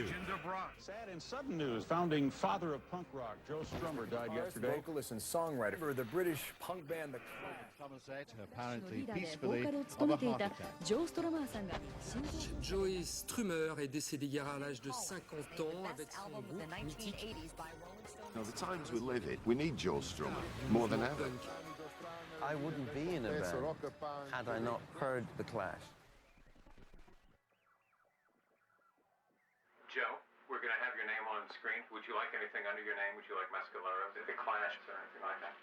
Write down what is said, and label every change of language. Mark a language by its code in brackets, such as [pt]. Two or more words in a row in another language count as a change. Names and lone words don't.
[en] Legend of rock. Sad and sudden news. Founding father of punk rock, Joe Strummer, died yesterday. Vocalist and songwriter for the British punk band The Clash. Apparently [ja] ボ [en] peacefully [ja] ーカルを [en] of [ja] 務 [en] a [ja] めてい [en] heart [ja] た [en] attack. [ja] ジョー・ストラマーさんが心臓 [fr] Joey Strummer est décédé hier à l'âge de 50 ans avec son groupe mythique. [en] Now, the times we live in, we need Joe Strummer more than ever. Punk. I wouldn't be in a band had I not heard The Clash. Joe, we're going to have your name on the screen. Would you like anything under your name? Would you like Mescalero, the Clash, or anything like that?